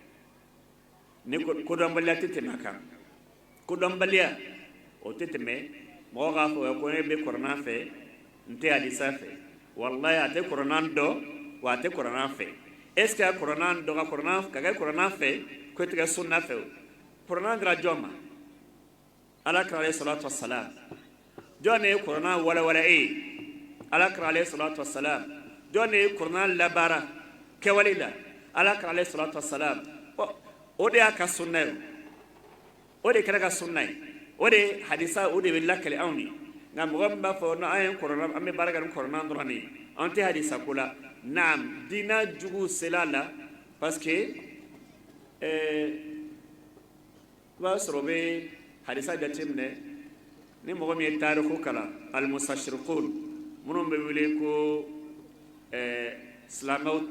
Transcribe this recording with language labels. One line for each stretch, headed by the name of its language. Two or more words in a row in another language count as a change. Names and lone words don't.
Bambara: ni kodɔnbaliya tɛ tɛmɛ a kan kodɔnbaliya o tɛ tɛmɛ mɔgɔ k'a fɔ ko ne bɛ kɔrɔnan fɛ n tɛ hadisa fɛ wallahi a tɛ kɔrɔnan dɔn wa a tɛ kɔrɔnan fɛ
French: est ce que
Bambara: a kɔrɔnan dɔn ka kɛ kɔrɔnan fɛ ko tɛ kɛ sunna fɛ o kɔrɔnan dira jɔn ma ala kira
Arabic: عليه الصلاة
Bambara: wassalam jɔn ne ye kɔrɔnan walawala e ye ala kira
Arabic: عليه الصلاة والسلام
Bambara: jɔn ne ye kɔrɔnan labaara kɛwale la ala kira
Arabic: عليه الصلاة والسلام
Bambara: o de y'a ka sunna ye o de kɛra ka sunna ye o de hadisa o de bɛ lakale anw ye nka mɔgɔ min b'a fɔ n'an ye kɔrɔnan an bɛ baara kɛ ni kɔrɔnan dɔrɔn de ye an tɛ hadisa ko la naam diina jugu sela la
French: parce que
Bambara: i b'a sɔrɔ o bɛ hadisa jateminɛ ni mɔgɔ min ye taariku kalan alimusashirikun minnu bɛ wele ko silamɛw